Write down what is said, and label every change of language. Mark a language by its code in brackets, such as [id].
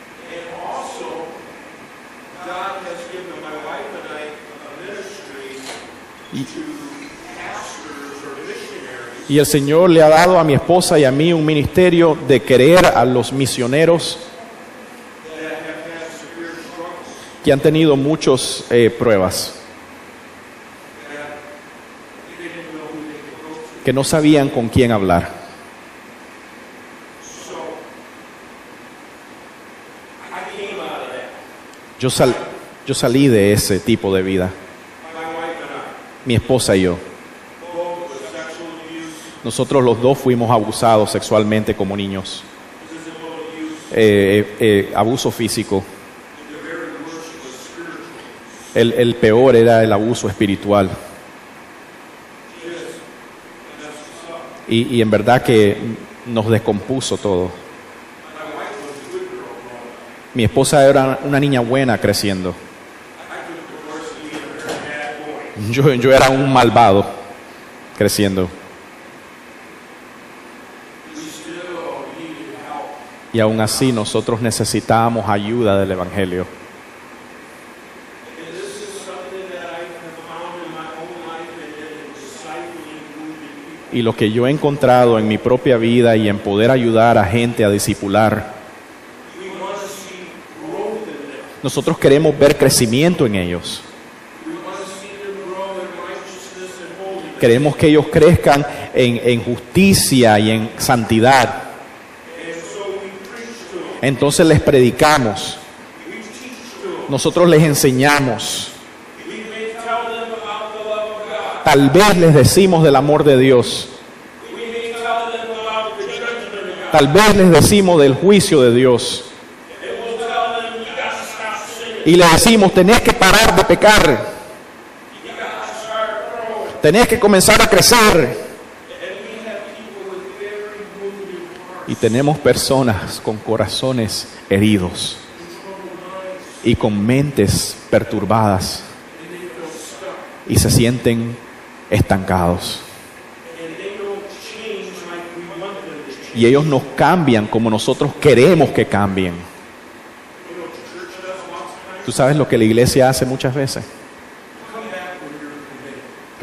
[en] and also God has given my wife and I a ministry to pastors or missionaries [es] Y el Señor le ha dado a mi esposa y a mí un ministerio de querer a los misioneros [en] that have had severe struggles, [es] que han tenido muchas pruebas, [en] that they didn't know who they could go to. [es] que no sabían con quién hablar. [en] So I came out of that. [es] Yo salí de ese tipo de vida, [en] My wife and I, [es] mi esposa y yo. [en] both with sexual abuse, [es] Nosotros los dos fuimos abusados sexualmente como niños, [en] physical abuse, [es] abuso físico. [en] and the very worst was spiritual. [es] El peor era el abuso espiritual. [en] Yes, and that's what's up. [es] Y en verdad que nos descompuso todo. [en] My wife was a good girl growing up. [es] Mi esposa era una niña buena creciendo. [en] I took divorce to be a very bad boy. [es] Yo era un malvado creciendo. [en] We still needed help. [es] Y aún así nosotros necesitábamos ayuda del Evangelio. [en] And this is something that I have found in my own life and in discipling wounded people. [es] Y lo que yo he encontrado en mi propia vida y en poder ayudar a gente a discipular, [en] We want to see growth in them. [es] nosotros queremos ver crecimiento en ellos. [en] We want to see them grow in righteousness and holiness. [es] Queremos que ellos crezcan en justicia y en santidad. [en] And so we preach to them. [es] Entonces les predicamos, [en] We teach to them. [es] nosotros les enseñamos. [en] We may tell them about the love of God. [es] Tal vez les decimos del amor de Dios. [en] We may tell them about the judgment of God. [es] Tal vez les decimos del juicio de Dios. [en] And we'll tell them you got to stop sinning. [es] Y les decimos, tenés que parar de pecar. [en] You got to start growing. [es] Tenés que comenzar a crecer. [en] And we have people with very wounded hearts, [es] Y tenemos personas con corazones heridos y con mentes perturbadas [en] and they feel stuck. [es] y se sienten estancados. [en] And they don't change like we want them to change. [es] Y ellos nos cambian como nosotros queremos que cambien. [en] You know what the church does lots of times? [es] ¿Tú sabes lo que la iglesia hace muchas veces? [en] Come back when you're committed.